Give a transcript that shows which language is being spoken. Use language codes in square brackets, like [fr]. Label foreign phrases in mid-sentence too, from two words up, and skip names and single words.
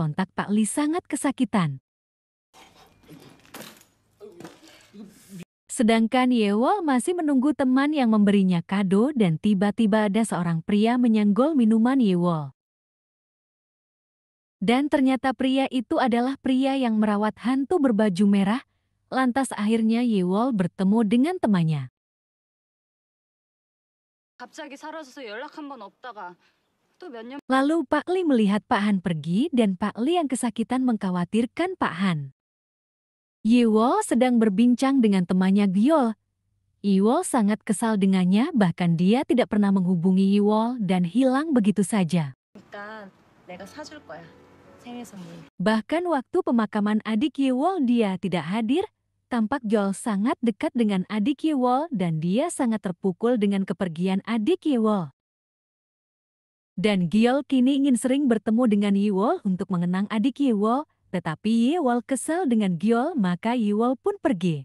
[id] Sontak Pak Li sangat kesakitan. Sedangkan Yewol masih menunggu teman yang memberinya kado dan tiba-tiba ada seorang pria menyenggol minuman Yewol. Dan ternyata pria itu adalah pria yang merawat hantu berbaju merah. Lantas akhirnya Yewol bertemu dengan temannya. [ko] 갑자기 사라져서 연락 한번 없다가 또 몇 년 [id] Lalu Pak Li melihat Pak Han pergi dan Pak Li yang kesakitan mengkhawatirkan Pak Han. Yewol sedang berbincang dengan temannya Gyol. Yewol sangat kesal dengannya, bahkan dia tidak pernah menghubungi Yewol dan hilang begitu saja. [ko] 일단 내가 사줄 거야. 생일 선물. [id] Bahkan waktu pemakaman adik Yewol dia tidak hadir. Tampak Gyol sangat dekat dengan adik Yewol dan dia sangat terpukul dengan kepergian adik Yewol. Dan Gyol kini ingin sering bertemu dengan Yewol untuk mengenang adik Yewol, tetapi Yewol kesal dengan Gyol, maka Yewol pun pergi.